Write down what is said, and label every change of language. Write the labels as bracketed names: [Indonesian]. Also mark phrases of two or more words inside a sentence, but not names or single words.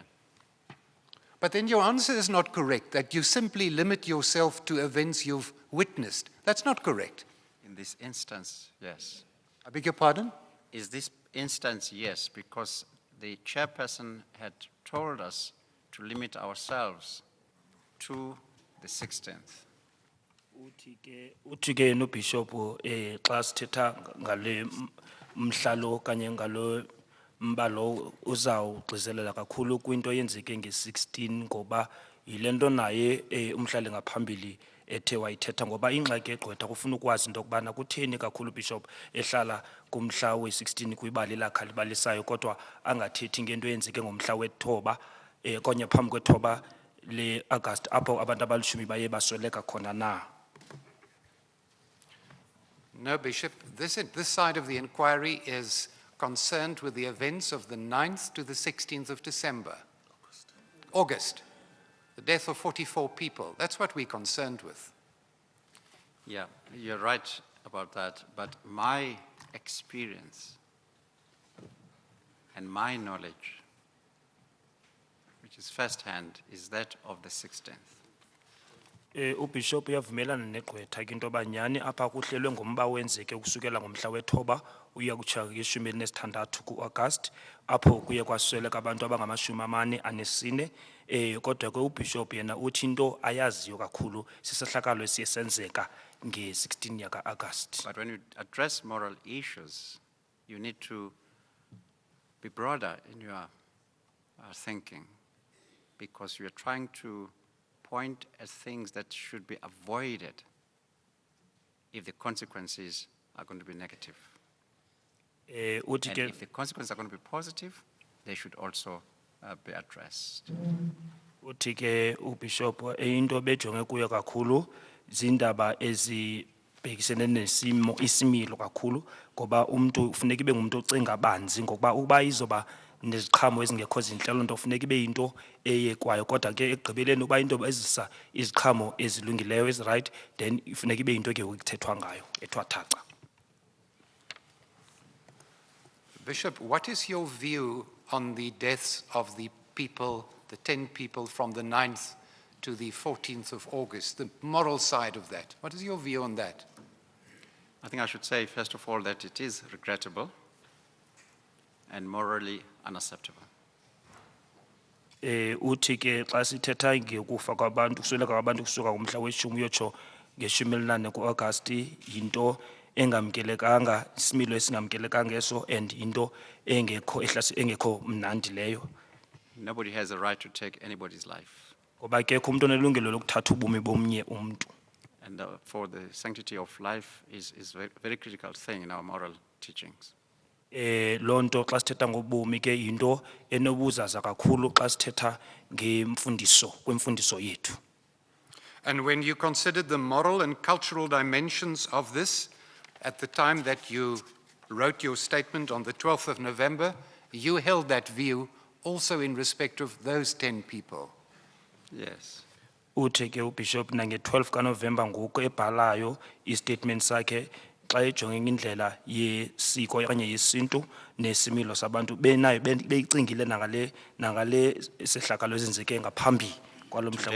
[English] But then your answer is not correct, that you simply limit yourself to events you've witnessed. That's not correct. In this instance, yes. I beg your pardon? Is this instance, yes, because the chairperson had told us to limit ourselves to the 16th. [Xhosa] Uthi ke no bishop xa sithetha ngale mhlalo kanye ngalo mbalo uzawugxizelela kakhulu kwinto yenzeke nge-16 ngoba yile nto naye umhlali ngaphambili ethe wayithetha, ngoba ingxaki egqwetha kufuna ukwazi into yokubana kutheni kakhulu bishop ehlala kumhla we-16 kwibali lakhe alibalisayo kodwa angathethi ngento yenzeke ngomhla wethoba konye phambi kwethoba le-August apho abantu abalishumi baye basweleka khona na. [English] No, Bishop. This side of the inquiry is concerned with the events of the 9th to the 16th of December. August. The death of 44 people. That's what we're concerned with. Yeah, you're right about that, but my experience and my knowledge, which is firsthand, is that of the 16th. [Xhosa] Ubishop uyavumelana negqwetha ke into yoba nyhani apha kuhlelwe ngomba wenzeke ukusukela ngomhla wethoba uya kutsha ngeshumi elinesithandathu ku-August apho kuye kwasweleka abantu abangama-44 kodwa ke ubishop yena uthi into ayaziyo kakhulu sisehlakalo esiye senzeka nge-16 yaka-August. [English] But when you address moral issues, you need to be broader in your thinking, because you're trying to point at things that should be avoided if the consequences are going to be negative. [Xhosa] Uthi [English] And [Xhosa] ke [English] if the consequences are going to be positive, they should also be addressed. [Xhosa] uthi ke uBishop into bejonge kuyo kakhulu zindaba ezibhekisene nesimo isimilo kakhulu ngoba umuntu ufuneka ibe ngumuntu ocinga banzi ngoba ukuba izoba neziqhamo ezingekho zinhle lonto ufuneka ibe into eyekwayo kodwa ke ekugqibeleni uba into ezisa iziqhamo ezilungileyo ezi [English] right then [Xhosa] ifuneka ibe into ke ukuthethwa ngayo ethwa thaca. [English] Bishop, what is your view on the deaths of the people, the 10 people from the 9th to the 14th of August, the moral side of that? What is your view on that? I think I should say, first of all, that it is regrettable and morally unacceptable. [Xhosa] Uthi ke xa sithetha ngekufa kwabantu kusweleka kwabantu kusuka ngomhla weshumi uyotsho ngeshumi elinane ku-August yinto engamkelekanga isimilo esingamkelekanga eso and into engekho mnandi leyo [English] Nobody has a right to take anybody's life. [Xhosa] ngoba kekho umuntu onelungelo lokuthatha ubomi bomnye umntu. [English] And for the sanctity of life is a very critical thing in our moral teachings. [Xhosa] Loo nto xa sithetha ngobomi ke yinto enobuzaza kakhulu xa sithetha kwimfundiso yethu. [English] And when you considered the moral and cultural dimensions of this, at the time that you wrote your statement on the 12th of November, you held that view also in respect of those 10 people. Yes. [Xhosa] Uthi ke uBishop nange-12 kaNovemba ngoku ebhalayo istatement sakhe xa ejonge indlela yesiko okanye yesintu nesimilo sabantu benayo beyicingile nangale sehlakalo ezenzeke ngaphambi kwalo mhla